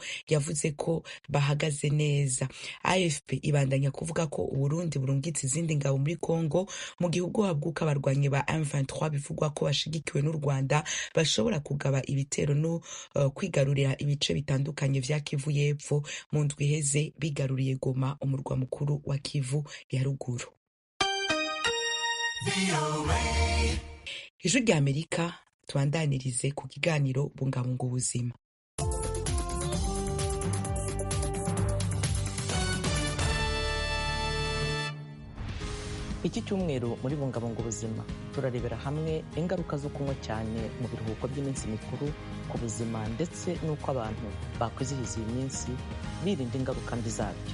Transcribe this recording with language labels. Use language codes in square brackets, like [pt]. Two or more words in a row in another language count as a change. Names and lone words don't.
[rn] Yavuze ko bahagaze neza. AFP ibandanya kuvuga ko Uburundi burungitse izindi ngabo muri Kongo mu gihugu habwuka abarwanyi ba M23 bivugwa ko bashigikiwe n'u Rwanda bashobora kugaba ibitero no kwigarurira ibice bitandukanye vya Kivu y'Epfo. Mu ndwi iheze bigaruriye Goma, umurwa mukuru wa Kivu ya ruguru. Ijwi rya Amerika tubandanirize ku kiganiro bungabunga ubuzima. [rw] Iki cyumweru muri bungabunga ubuzima turarebera hamwe ingaruka zo kunywa cyane mu biruhuko by'iminsi mikuru ku buzima ndetse n'uko abantu bakwizihiza iyi minsi birinda ingaruka mbi zabyo.